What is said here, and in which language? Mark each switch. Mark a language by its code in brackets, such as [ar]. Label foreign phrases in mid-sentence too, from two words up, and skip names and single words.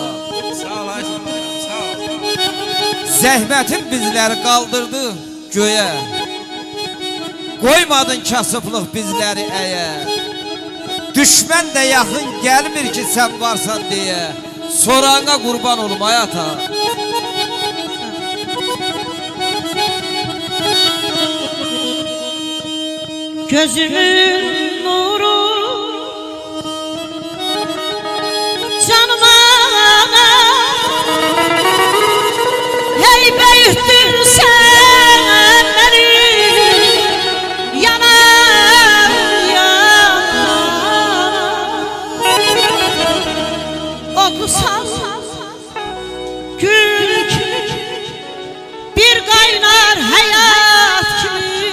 [az] Sağ ol, sağ ol. Zəhmətin bizləri qaldırdı göyə. Qoymadın kasıblıq bizləri əyə. Düşmən də yaxın gəlmir ki sən varsan deyə. Sorağına qurban olum ayata. Gözümün nuru canıma [tr] hey büyüttün sen beni yanar okusam gül gibi bir kaynar hayat gibi.